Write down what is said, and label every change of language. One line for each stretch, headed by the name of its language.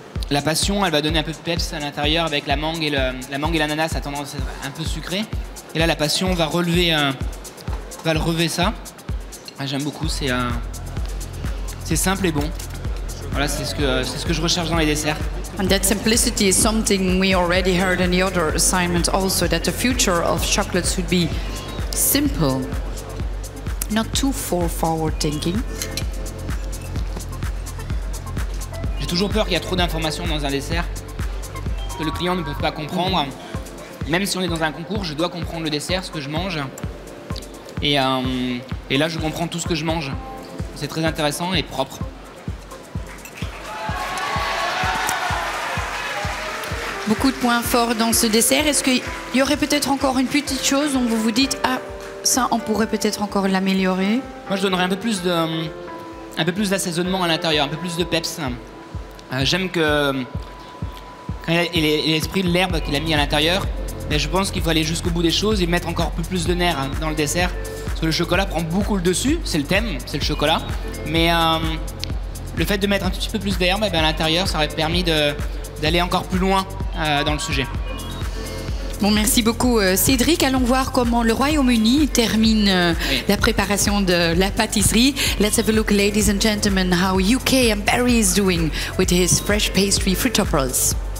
French: La passion, elle va donner un peu de peps à l'intérieur avec la mangue et l'ananas a tendance à être un peu sucré. Et là, la passion va relever ça. J'aime beaucoup, c'est simple et bon. Voilà, c'est ce que je recherche dans les desserts.
English: And that simplicity is something we already heard in the other assignment also, that the future of chocolates should be simple, not too forward thinking.
French: J'ai toujours peur qu'il y a trop d'informations dans un dessert, que le client ne peut pas comprendre. Même si on est dans un concours, je dois comprendre le dessert, ce que je mange. Et là, je comprends tout ce que je mange. C'est très intéressant et propre. Beaucoup de points forts dans ce dessert. Est-ce qu'il y aurait peut-être encore une petite chose dont vous vous dites « Ah, ça, on pourrait peut-être encore l'améliorer » Moi, je donnerais un peu plus d'assaisonnement à l'intérieur, un peu plus de peps. J'aime que quand il a l'esprit de l'herbe qu'il a mis à l'intérieur, mais je pense qu'il faut aller jusqu'au bout des choses et mettre encore un peu plus de nerf dans le dessert. Parce que le chocolat prend beaucoup le dessus, c'est le thème, c'est le chocolat. Mais le fait de mettre un petit peu plus d'herbe à l'intérieur, ça aurait permis d'aller encore plus loin dans le sujet. Bon, merci beaucoup Cédric. Allons voir comment le Royaume-Uni termine la préparation de la pâtisserie.
English: Let's have a look, ladies and gentlemen, how UK and Barry is doing with his fresh pastry fruitopolis.